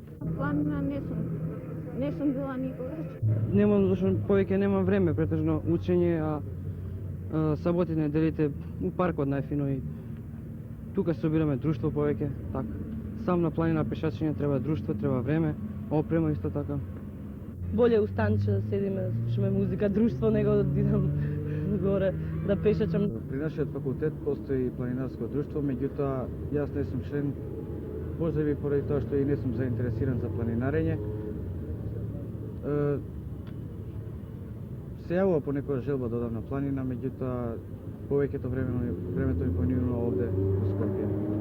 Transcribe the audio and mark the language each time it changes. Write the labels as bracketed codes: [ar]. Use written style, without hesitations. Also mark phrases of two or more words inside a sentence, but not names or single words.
[mk] Планина не сум била никогаш. Немам, зашто повеќе немам време, претежно учење, а саботи неделите у паркот најфино и тука се собираме друштво повеќе, така. Сам на планина пешачење треба друштво, треба време, опрема исто така. Болje u станче да седиме, да слушаме музика, друштво, него да идам горе да пешачам. При нашиот факултет постои планинарско друштво, меѓутоа јас не сум член, може би поради тоа што и не сум заинтересиран за планинарење. Се јавува понекогаш желба да одам на планина, меѓутоа повеќето времето ми поминува овде во Скопје.